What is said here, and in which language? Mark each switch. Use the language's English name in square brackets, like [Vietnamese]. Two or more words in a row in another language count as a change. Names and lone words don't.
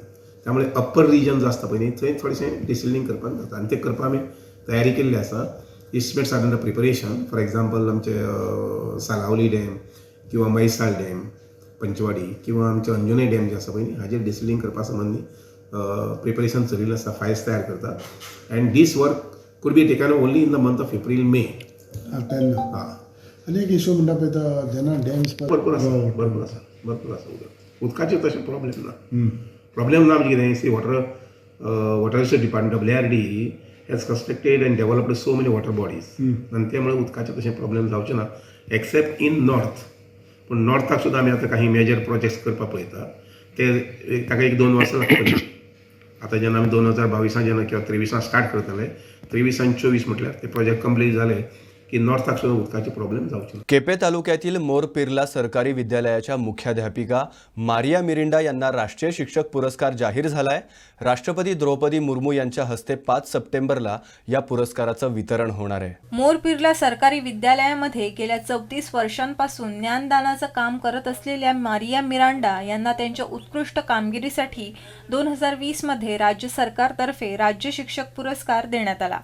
[Konkani] त्यामुळे [English] upper region [Konkani] जो आसता पळय न्ही थंय थोडेशें डिसिल्डिंग करपाक जाता आनी तें करपाक आमी तयारी केल्ली आसा. [English] estimates are under preparation. for example [Konkani] आमचे सालावली डॅम किंवा मैसाळ डॅम पंचवाडी किंवा आमचे अंजुने डॅम जे आसा पळय न्ही हाजेर डिसिल्डिंग करपा संबंधी प्रिपरेशन चलिल्लें आसा. फायल्स तयार करता. [English] and this work could be taken only in the month of April, May. [Konkani] आनी एक इशू म्हणटा पळय तो जेन्ना डॅम्स भरपूर आसा उदकाचे तशें प्रॉब्लेम ना. प्रॉब्लेम ना म्हणजे कितें [English] see Water Resource Department WRD has constructed and developed so many water bodies [Konkani] आनी त्यामुळे उदकाचे तशें प्रॉब्लेम जावचे ना [English] except in north. [Konkani] पूण नॉर्थाक सुद्दां आमी आतां काही [English] major projects [Konkani] करपाक पळयता. ते ताका 1-2 वर्सां लागतलीं. आता जेन्ना आमी 2022 जेन्ना किंवा 23 स्टार्ट करतले 23 आनी 24 म्हटल्यार ते [English] project complete [Konkani] जाले की नॉर्थाक सुद्दां उदकाचे प्रॉब्लेम जावचे ना. [Marathi] केपे तालुक्यातील मोरपिर्ला सरकारी विद्यालयाच्या मुख्याध्यापिका मारिया मिरिंडा यांना राष्ट्रीय शिक्षक पुरस्कार जाहीर झालाय. राष्ट्रपती द्रौपदी मुर्मू यांच्या हस्ते 5 सप्टेंबरला या पुरस्काराचं वितरण होणार आहे. मोरपिर्ला सरकारी विद्यालयामध्ये गेल्या 34 वर्षांपासून ज्ञानदानाचं काम करत असलेल्या मारिया मिरांडा यांना त्यांच्या उत्कृष्ट कामगिरीसाठी 2020 मध्ये राज्य सरकारतर्फे राज्य शिक्षक पुरस्कार देण्यात आला.